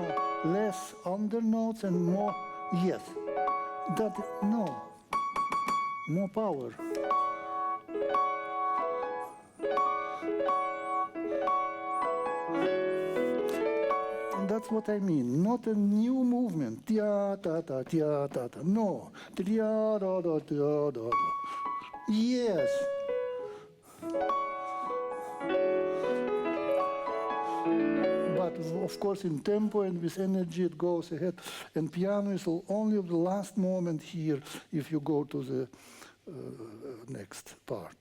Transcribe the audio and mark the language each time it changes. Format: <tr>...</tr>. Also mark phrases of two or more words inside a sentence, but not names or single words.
<en>Less under notes and more? Yes. That, no. More power. And that's what I mean. Not a new movement. Tia ta ta tia ta ta. No. Tia da da tia da da. Yes. But of course, in tempo and with energy, it goes ahead. And piano is only of the last moment here if you go to the next part.</en>